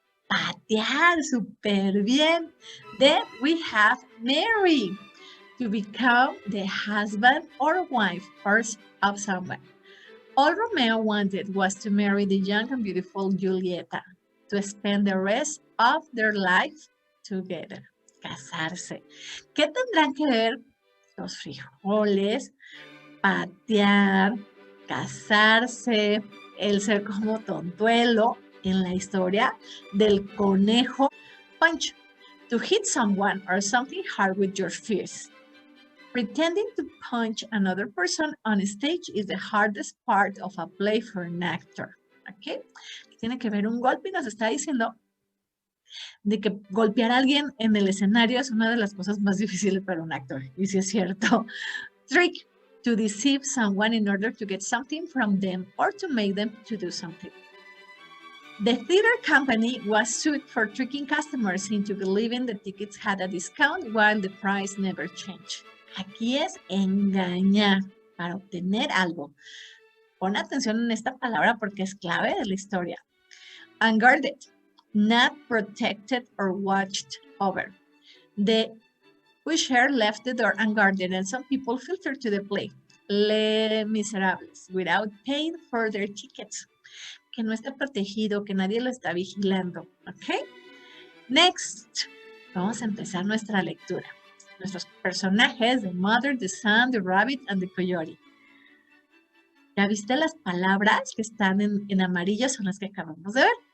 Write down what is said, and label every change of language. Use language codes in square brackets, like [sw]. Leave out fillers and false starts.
[es] Patear, súper bien. [en] Then we have marry, to become the husband or wife of someone. All Romeo wanted was to marry the young and beautiful Julieta, to spend the rest of their life together. [es] Casarse. ¿Qué tendrán que ver los frijoles, patear, casarse, el ser como tontuelo en la historia del conejo punch? [en] To hit someone or something hard with your fist. Pretending to punch another person on stage is the hardest part of a play for an actor. ¿Ok? [es] Tiene que ver un golpe y nos está diciendo de que golpear a alguien en el escenario es una de las cosas más difíciles para un actor. Y sí es cierto. [en] Trick, to deceive someone in order to get something from them or to make them to do something. The theater company was sued for tricking customers into believing the tickets had a discount while the price never changed. [es] Aquí es engañar para obtener algo. Pon atención en esta palabra porque es clave de la historia. [en] Unguarded, not protected or watched over. The usher left the door unguarded and some people filtered to the play. Les Miserables, without paying for their tickets. [es] Que no está protegido, que nadie lo está vigilando. ¿Ok? [en] Next, [es] vamos a empezar nuestra lectura. Nuestros personajes, [en] the mother, the son, the rabbit, and the coyote. [es] ¿Ya viste las palabras que están en amarillo? Son las que acabamos de ver.